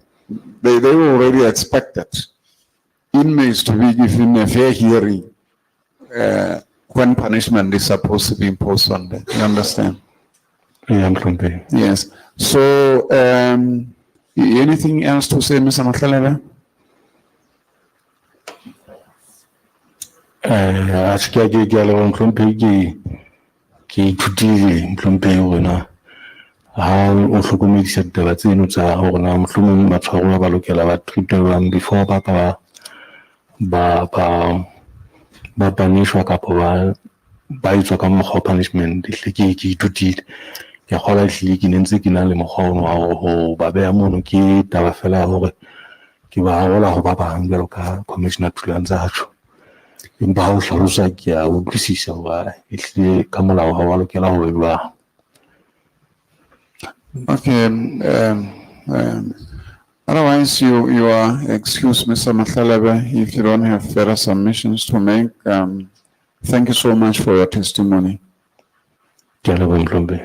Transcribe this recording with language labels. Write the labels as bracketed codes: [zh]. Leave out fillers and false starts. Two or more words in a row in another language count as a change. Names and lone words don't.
[en] They were already expected inmates to be given a fair hearing when punishment is supposed to be imposed on them. You understand? Mhlompheng. Yes. So, anything else to say, Mr. Matlelele? [st] A se ke a leboha Mhlompheng, ke ithutile Mhlompheng hore na ha o hlokomedisa ditaba tseno tsa hore na mohlomong matshwaro ba lokela ba [en] treatment before [st] ba ka ba punishwa kapo ba etswa ka mokgwa wa punishment. Ke ithutile ke kgola ehlile ke ne ntse ke na le mokgwa ono wa ho ba beha mono ke taba fela ya hore ke ba arola ho ba bang jwalo ka Commissioner Thulan tsa tjho empa ha o hlalosa ke a utlwisisa hore ehlile ka molao ha wa lokela ho bua. [en] Okay. Otherwise, you are excused, Mr. Mathalabe, if you don't have further submissions to make. Thank you so much for your testimony. [st] Ke a leboha Mhlombe.